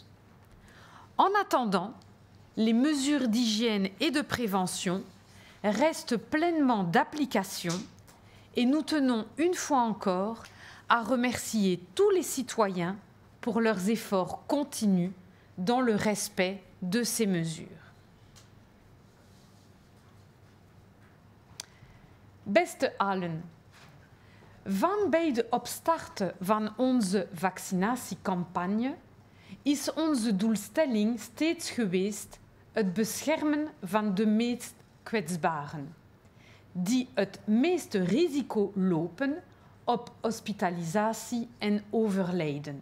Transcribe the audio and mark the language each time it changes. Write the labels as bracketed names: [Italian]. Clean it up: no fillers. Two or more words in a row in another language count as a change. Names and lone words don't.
[French] En attendant, les mesures d'hygiène et de prévention restent pleinement d'application et nous tenons une fois encore à remercier tous les citoyens pour leurs efforts continus dans le respect de ces mesures. [Dutch] Beste allen, van bij de opstarten van onze vaccinatiecampagne is onze doelstelling steeds geweest het beschermen van de meest kwetsbaren, die het meeste risico lopen op hospitalisatie en overlijden.